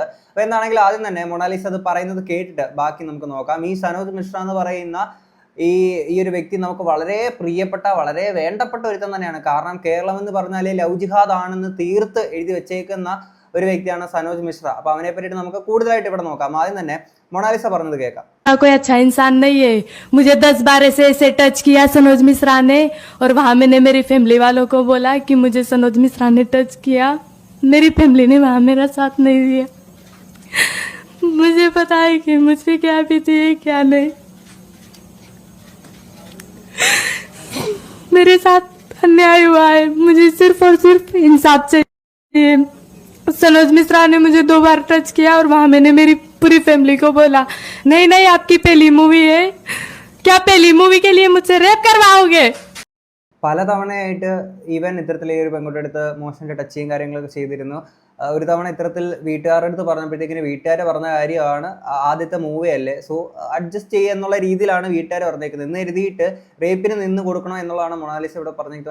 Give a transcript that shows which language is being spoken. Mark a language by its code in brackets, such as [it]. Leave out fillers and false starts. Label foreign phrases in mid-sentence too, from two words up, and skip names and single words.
[ml] അപ്പോൾ എന്താണെങ്കിലും ആദ്യം തന്നെ മൊണാലിസ അത് പറയുന്നത് കേട്ടിട്ട് ബാക്കി നമുക്ക് നോക്കാം. ഈ സനോജ് മിശ്ര എന്ന് പറയുന്ന ഈ ഒരു വ്യക്തി നമുക്ക് വളരെ പ്രിയപ്പെട്ട, വളരെ വേണ്ടപ്പെട്ട ഒരുത്തം തന്നെയാണ്. കാരണം കേരളം എന്ന് പറഞ്ഞാൽ [en] love jihad [ml] ആണെന്ന് തീർത്ത് എഴുതി വെച്ചേക്കുന്ന ഒരു വ്യക്തിയാണ് സനോജ് മിശ്ര. അപ്പൊ അവനെ പറ്റിയിട്ട് നമുക്ക് കൂടുതലായിട്ട് ഇവിടെ നോക്കാം. ആദ്യം തന്നെ മൊണാലിസ പറഞ്ഞത് കേൾക്കാം. [hi] कोई अच्छा इंसान नहीं है। मुझे 10 बार ऐसे टच किया सनोज मिश्रा ने, और वहां मैंने मेरी फैमिली वालों को बोला कि मुझे सनोज मिश्रा ने टच किया। मेरी फैमिली ने वहां मेरा साथ नहीं दिया। मुझे पता है कि मुझे क्या बीती है क्या नहीं। मेरे साथ अन्याय हुआ है, मुझे सिर्फ और सिर्फ इंसाफ चाहिए। सनोज मिश्रा ने मुझे 2 बार टच किया और वहां मैंने मेरी पूरी फैमिली को बोला नहीं नहीं आपकी पहली मूवी है, क्या पहली मूवी के लिए मुझसे रेप करवाओगे। [ml] പലതവണയായിട്ട് ഈവൻ ഇത്തരത്തിൽ ഈ ഒരു പെൺകുട്ടിയുടെ അടുത്ത് മോശം ടച്ചിങ് കാര്യങ്ങളൊക്കെ ചെയ്തിരുന്നു. ഒരു തവണ ഇത്തരത്തിൽ വീട്ടുകാരുടെ അടുത്ത് പറഞ്ഞപ്പോഴത്തേക്കിന് വീട്ടുകാർ പറഞ്ഞ കാര്യമാണ് ആദ്യത്തെ മൂവി അല്ലേ, [en] so adjust [ml] ചെയ്യുക എന്നുള്ള രീതിയിലാണ് വീട്ടുകാർ പറഞ്ഞേക്കുന്നത്. എന്ന് എഴുതിയിട്ട് റേപ്പിന് നിന്ന് കൊടുക്കണം എന്നുള്ളതാണ് മൊണാലിസ ഇവിടെ പറഞ്ഞേക്കുന്നത്.